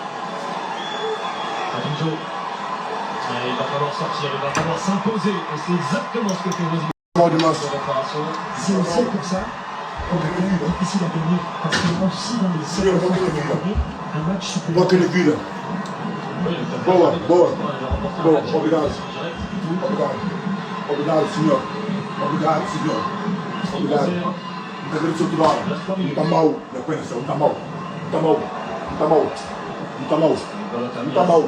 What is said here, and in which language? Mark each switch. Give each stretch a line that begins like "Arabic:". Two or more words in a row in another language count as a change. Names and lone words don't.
French: Il va falloir sortir, il va falloir s'imposer. Et c'est exactement ce que fait Rosy. C'est aussi pour ça qu'on est difficile à gagner. Parce que aussi dans les séries un match supplémentaire.
Portuguese: Boa. Obrigado, senhor. Não está mal, meu coração. Não está mal.